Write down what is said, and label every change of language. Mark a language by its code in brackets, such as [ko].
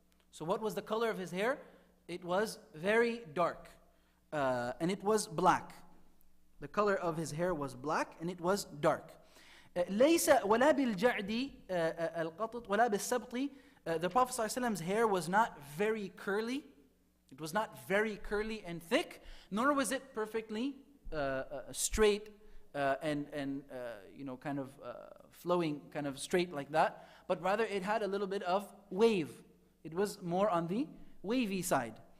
[en] So what was the color of his hair? It was very dark, and it was black. The color of his hair was black, and it was dark. [ar] ليس ولا بالجعد القطط ولا بالسبط. [en] The Prophet ﷺ's hair was not very curly. It was not very curly and thick, nor was it perfectly straight and kind of flowing, kind of straight like that. But rather, it had a little bit of wave. It was more on the wavy side.